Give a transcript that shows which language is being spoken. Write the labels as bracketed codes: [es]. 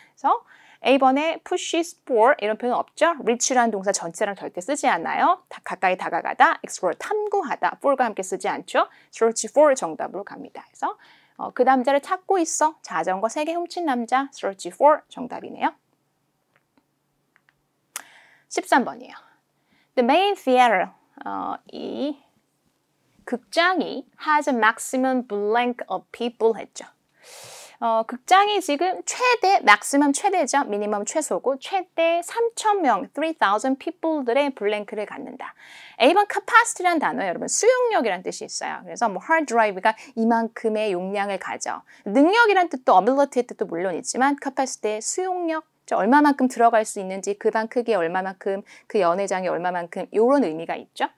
[ko] 그래서 A번에 [en] pushes for [ko] 이런 표현 없죠? reach라는 동사 전치사랑 절대 쓰지 않아요. 가까이 다가가다, explore 탐구하다, for과 함께 쓰지 않죠? [en] search for [ko] 정답으로 갑니다. 그래서 그 남자를 찾고 있어. 자전거 3개 훔친 남자, [en] search for [ko] 정답이네요. 13번이에요. [en] The main theater, [ko] 이 극장이 [en] has a maximum blank of people 했죠. [ko] 극장이 지금 최대, maximum 최대죠. 미니멈 최소고 최대 3,000명, 3,000 people들의 블랭크를 갖는다. A번 capacity라는 단어에 여러분 수용력이라는 뜻이 있어요. 그래서 뭐 hard drive가 이만큼의 용량을 가져. 능력이라는 뜻도 ability의 뜻도 물론 있지만 capacity의 수용력, 얼마만큼 들어갈 수 있는지, 그 방 크기에 얼마만큼, 그 연회장이 얼마만큼 이런 의미가 있죠.